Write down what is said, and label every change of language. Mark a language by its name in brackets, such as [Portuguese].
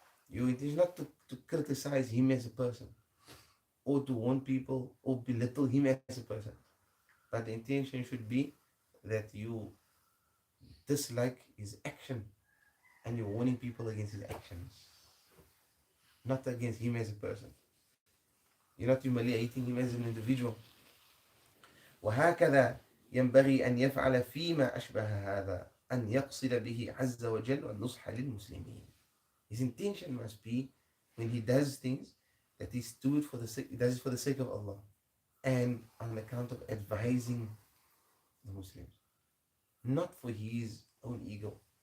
[English] Your intention is not to criticize him as a person or to warn people or belittle him as a person, but the intention should be that you dislike his action and you're warning people against his actions, not against him as a person. You're not humiliating him as an individual. [Arabic] وهكذا ينبغي أن يفعل فيما أشبه هذا أن يقصد به عز وجل والنصح للمسلمين. [English] His intention must be, when he does things, that he does it for the sake of Allah and on account of advising the Muslims, not for his own ego.